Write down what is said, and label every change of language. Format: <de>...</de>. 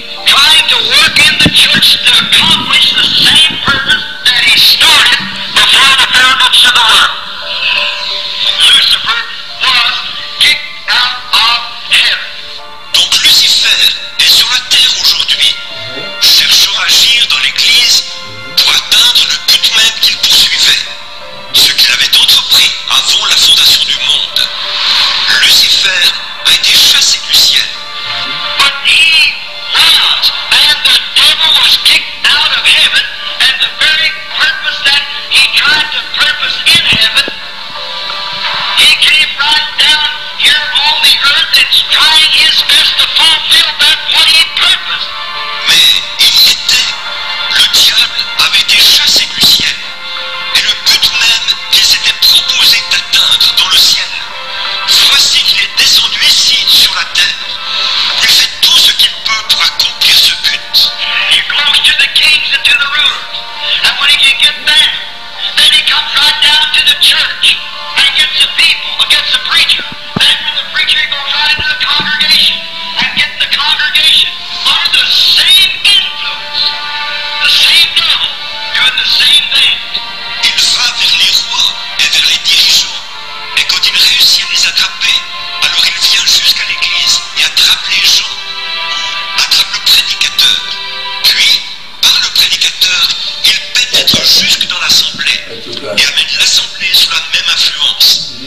<en>Trying to work in the church to accomplish the same purpose that he started before the foundation of the world. Lucifer was kicked out of heaven.</en> <fr>Donc Lucifer est sur la terre aujourd'hui, cherchant à agir dans l'Église pour atteindre le but même qu'il poursuivait, ce qu'il avait entrepris avant la fondation du monde. Lucifer a été chassé du ciel.</fr> <en>But he was, and the devil was kicked out of heaven, and the very purpose that he tried to purpose in heaven, he came right down here on the earth and trying his best to fulfill that what he purposed.</en> <fr>Mais il y était. Le diable avait été chassé du ciel, et le but même qu'il s'était proposé d'atteindre dans le ciel, voici qu'il est descendu ici sur la terre. Il fait tout ce qu'il peut pour accomplir ce but.</fr> <en>He goes to the kings and to the rulers. And when he can get there, then he comes right down to the church. And he gets the people, against the preacher. Then when the preacher goes right into the congregation and gets the congregation under the same influence, the same devil doing the same thing.</en> <fr>Il va vers les rois et vers les dirigeants. Et quand il réussit à les attraper, alors il vient jusqu'à l'église et attrape les gens, attrape le prédicateur. Puis, par le prédicateur, il pénètre jusque dans l'assemblée et amène l'assemblée sous la même influence.</fr>